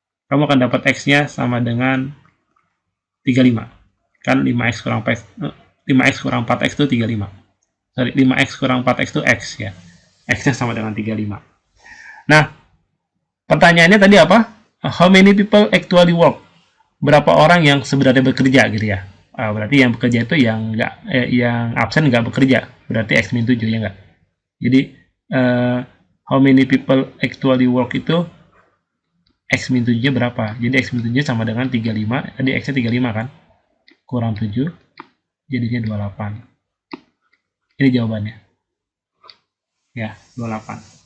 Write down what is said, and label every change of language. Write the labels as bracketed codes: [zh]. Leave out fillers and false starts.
[id] Kamu akan dapat X-nya sama dengan 35. Kan 5X kurang 4X itu 35. 5X kurang 4X itu X ya. X-nya sama dengan 35. Nah, pertanyaannya tadi apa? [en] How many people actually work? [id] Berapa orang yang sebenarnya bekerja gitu ya. Berarti yang bekerja itu yang absen nggak bekerja. Berarti X-7 ya nggak? Jadi, [en] how many people actually work [id] itu X-7-nya berapa? Jadi X-7-nya sama dengan 35, tadi X-nya 35 kan? Kurang 7, jadinya 28. Ini jawabannya. Ya, 28.